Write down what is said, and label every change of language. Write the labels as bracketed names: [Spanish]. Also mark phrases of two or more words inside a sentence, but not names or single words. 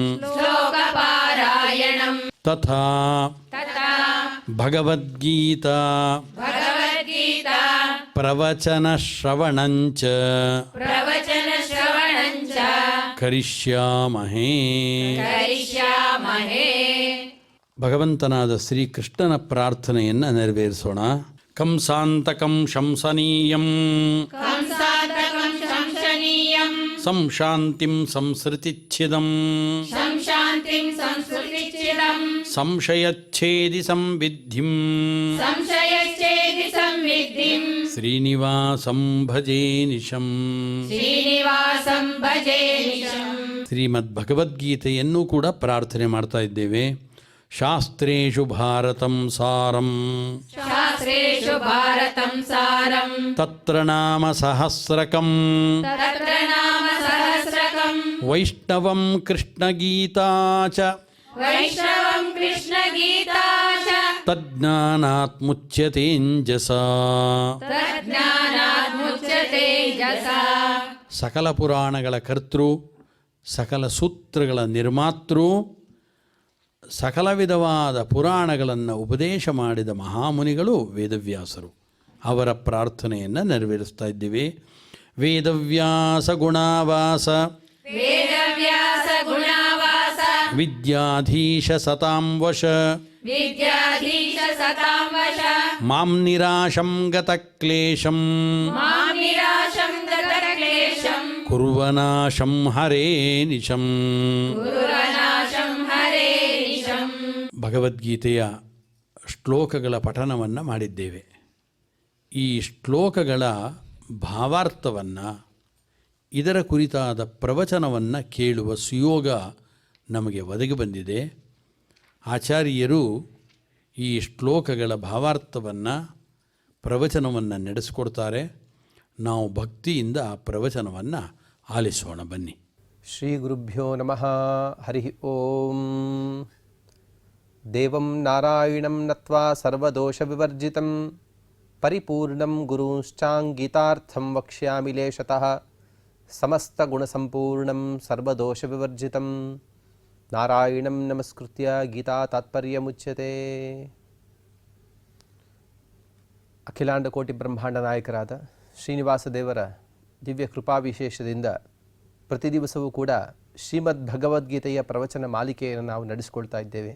[Sanskrit] श्लोकपारायणम् तथा तथा भगवद्गीता भगवद्गीता प्रवचनश्रवणञ्च प्रवचनश्रवणञ्च ಕರಿಷ್ಯಾಮಹೇ. करिष्यामहे. [Kannada] ಭಗವಂತನಾದ ಶ್ರೀಕೃಷ್ಣನ ಪ್ರಾರ್ಥನೆಯನ್ನು ನೆರವೇರಿಸೋಣ. [Sanskrit] ಕಂಸಾಂತಕಂ ಶಂಸನೀಯಂ कंसान्तकं शंसनीयं ಸಂಶಾಂತಿಂ ಸಂಸೃತಿಚ್ಛಿದಂ संशान्तिं संस्कृतिचिदं ಸಂಶಯಚ್ಛೇದಿ ಸಂವಿದ್ಧಿಂ संशयश्चेदि संविद्धिं ಶ್ರೀನಿವಾಸಂ ಭಜೇ ನಿಶಂ. श्रीनिवासं भजे निशम्. [Kannada] ಶ್ರೀಮದ್ ಭಗವದ್ಗೀತೆಯನ್ನು ಕೂಡ ಪ್ರಾರ್ಥನೆ ಮಾಡ್ತಾ ಇದ್ದೇವೆ. [Sanskrit] ಶಾಸ್ತ್ರೇಷು ಭಾರತಂ ಸಾರಂ शास्त्रेषु भारतं सारं ತತ್ರ ನಾಮ ಸಹಸ್ರಕಂ तत्र नाम सहस्रकं ವೈಷ್ಣವಂ ಕೃಷ್ಣಗೀತಾ ಚ वैष्णवं कृष्णगीता च ತಜ್ಞಾನಾತ್ ಮುಚ್ಯತೇಂಜಸಾ. तज्ज्ञानात् मुच्यते जसा. [Kannada] ಸಕಲ ಪುರಾಣಗಳ ಕರ್ತೃ, ಸಕಲ ಸೂತ್ರಗಳ ನಿರ್ಮಾತೃ, ಸಕಲ ವಿಧವಾದ ಪುರಾಣಗಳನ್ನು ಉಪದೇಶ ಮಾಡಿದ ಮಹಾಮುನಿಗಳು ವೇದವ್ಯಾಸರು. ಅವರ ಪ್ರಾರ್ಥನೆಯನ್ನು ನೆರವೇರಿಸ್ತಾ ಇದ್ದೀವಿ. [Sanskrit] ವೇದವ್ಯಾಸ ಗುಣಾವಾಸ वेदव्यास गुणावास ವಿದ್ಯಾಧೀಶ ಸತಾಂ ವಶ विद्याधीश सतां वश ಮಾಂ ನಿರಾಶಂ ಗತಕ್ಲೇಶಂ मां निराशं गतक्लेशं ಕುರ್ವನಾಶಂ ಹರೇ ನಿಶಂ. गुरुरनाशं हरे निशम्. [Kannada] ಭಗವದ್ಗೀತೆಯ ಶ್ಲೋಕಗಳ ಪಠನವನ್ನು ಮಾಡಿದ್ದೇವೆ. ಈ ಶ್ಲೋಕಗಳ ಭಾವಾರ್ಥವನ್ನು, ಇದರ ಕುರಿತಾದ ಪ್ರವಚನವನ್ನು ಕೇಳುವ ಸುಯೋಗ ನಮಗೆ ಒದಗಿ ಬಂದಿದೆ. ಆಚಾರ್ಯರು ಈ ಶ್ಲೋಕಗಳ ಭಾವಾರ್ಥವನ್ನು, ಪ್ರವಚನವನ್ನು ನಡೆಸಿಕೊಡ್ತಾರೆ. ನಾವು ಭಕ್ತಿಯಿಂದ ಆ ಪ್ರವಚನವನ್ನು ಆಲಿಸೋಣ ಬನ್ನಿ. [Sanskrit] ಶ್ರೀ ಗುರುಭ್ಯೋ ನಮಃ. ಹರಿ ಓಂ. ದೇವಂ ನಾರಾಯಣಂ ನತ್ವಾ ಸರ್ವದೋಷವಿವರ್ಜಿತಂ ಪರಿಪೂರ್ಣಂ ಗುರುಶ್ಚಾಂಗೀತಾರ್ಥಂ ವಕ್ಷ್ಯಾಮಿ ಲೇಶತಃ. ಸಮಸ್ತಗುಣಸಂಪೂರ್ಣಂ ಸರ್ವದೋಷವಿವರ್ಜಿತಂ ನಾರಾಯಣಂ ನಮಸ್ಕೃತ್ಯ ಗೀತಾ ತಾತ್ಪರ್ಯಮುಚ್ಯತೆ. [Kannada] ಅಖಿಲಾಂಡ ಕೋಟಿ ಬ್ರಹ್ಮಾಂಡ ನಾಯಕರಾದ ಶ್ರೀನಿವಾಸ ದೇವರ ದಿವ್ಯ ಕೃಪಾ ವಿಶೇಷದಿಂದ ಪ್ರತಿ ದಿವಸವೂ ಕೂಡ ಶ್ರೀಮದ್ ಭಗವದ್ಗೀತೆಯ ಪ್ರವಚನ ಮಾಲಿಕೆಯನ್ನು ನಾವು ನಡೆಸಿಕೊಳ್ತಾ ಇದ್ದೇವೆ.